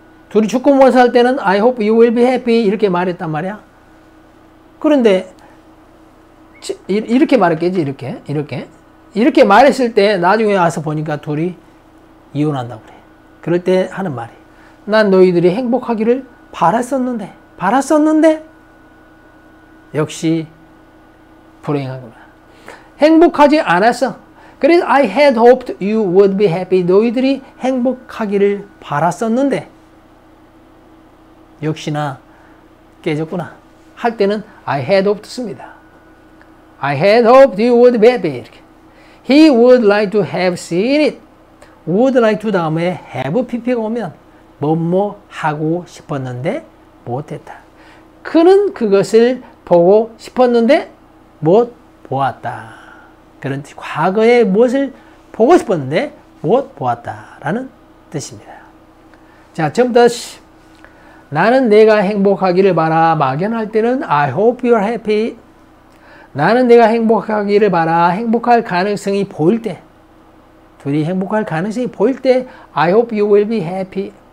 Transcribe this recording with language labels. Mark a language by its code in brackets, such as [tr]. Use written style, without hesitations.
[ko] 둘이 죽고 못 살 때는 [en] I hope you will be happy. [ko] 이렇게 말했단 말이야. 그런데 이렇게 말했겠지. 이렇게 말했을 때 나중에 와서 보니까 둘이 이혼한다고 그래. 그럴 때 하는 말이, 난 너희들이 행복하기를 바랐었는데 역시 불행하구나. 행복하지 않았어. 그래서 [en] I had hoped you would be happy. [ko] 너희들이 행복하기를 바랐었는데 역시나 깨졌구나. 할 때는 I had hoped 씁니다. [en] I had hoped you would be happy. [ko] 이렇게. [en] He would like to have seen it. [ko] would like to 다음에 have pp가 오면 뭐뭐 하고 싶었는데 못했다. 그는 그것을 보고 싶었는데 못 보았다. 그런 과거에 무엇을 보고 싶었는데 못 보았다라는 뜻입니다. 자, 처음부터 나는 내가 행복하기를 바라. 막연할 때는 [en] I hope you are happy. [ko] 나는 내가 행복하기를 바라. 행복할 가능성이 보일 때, 둘이 행복할 가능성이 보일 때 [en] I hope you will be happy.